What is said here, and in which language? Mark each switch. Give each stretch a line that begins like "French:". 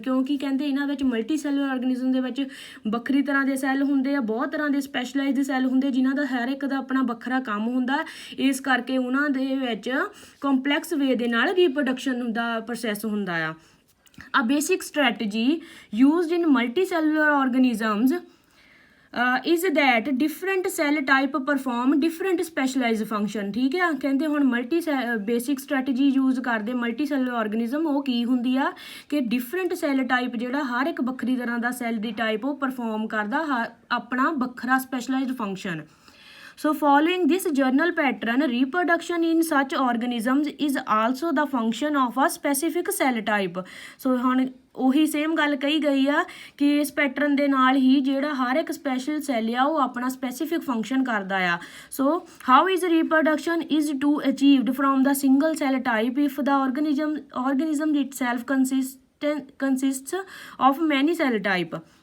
Punjabi: ਕਿਉਂਕਿ ਕਹਿੰਦੇ ਇਹਨਾਂ ਵਿੱਚ ਮਲਟੀ ਸੈਲੂਲਰ ਆਰਗੇਨਿਜ਼ਮ ਦੇ ਵਿੱਚ ਵੱਖਰੀ ਤਰ੍ਹਾਂ ਦੇ ਸੈੱਲ ਹੁੰਦੇ ਆ, ਬਹੁਤ ਤਰ੍ਹਾਂ ਦੇ ਸਪੈਸ਼ਲਾਈਜ਼ਡ ਸੈੱਲ ਹੁੰਦੇ ਜਿਨ੍ਹਾਂ ਦਾ ਹਰ ਇੱਕ ਦਾ ਆਪਣਾ ਵੱਖਰਾ ਕੰਮ ਹੁੰਦਾ, ਇਸ ਕਰਕੇ ਉਹਨਾਂ ਦੇ ਵਿੱਚ ਕੰਪਲੈਕਸ ਵੇ ਦੇ ਨਾਲ ਰੀਪਰੋਡਕਸ਼ਨ ਦਾ ਪ੍ਰੋਸੈਸ ਹੁੰਦਾ ਆ।
English: A basic strategy used in multicellular organisms is that different cell type perform different specialized function।
Punjabi: ਠੀਕ ਹੈ, ਕਹਿੰਦੇ ਹੁਣ ਬੇਸਿਕ ਸਟ੍ਰੈਟਜੀ ਯੂਜ਼ ਕਰਦੇ ਮਲਟੀ ਸੈਲੂਲਰ ਆਰਗੇਨਿਜ਼ਮ, ਉਹ ਕੀ ਹੁੰਦੀ ਆ ਕਿ ਡਿਫਰੈਂਟ ਸੈੱਲ ਟਾਈਪ ਜਿਹੜਾ ਹਰ ਇੱਕ ਵੱਖਰੀ ਤਰ੍ਹਾਂ ਦਾ ਸੈੱਲ ਦੀ ਟਾਈਪ ਉਹ ਪਰਫਾਰਮ ਕਰਦਾ ਆਪਣਾ ਵੱਖਰਾ specialised function.
English: So following this general pattern, reproduction in such organisms is also the function of a specific cell type।
Punjabi: So ਹੁਣ ਉਹੀ ਸੇਮ ਗੱਲ ਕਹੀ ਗਈ ਆ ਕਿ ਇਸ ਪੈਟਰਨ ਦੇ ਨਾਲ ਹੀ ਜਿਹੜਾ ਹਰ ਇੱਕ ਸਪੈਸ਼ਲ ਸੈੱਲ ਆ ਉਹ ਆਪਣਾ ਸਪੈਸੀਫਿਕ ਫੰਕਸ਼ਨ ਕਰਦਾ ਆ।
English: So how is reproduction is to achieved from the single cell type if the organism itself consists of many cell type।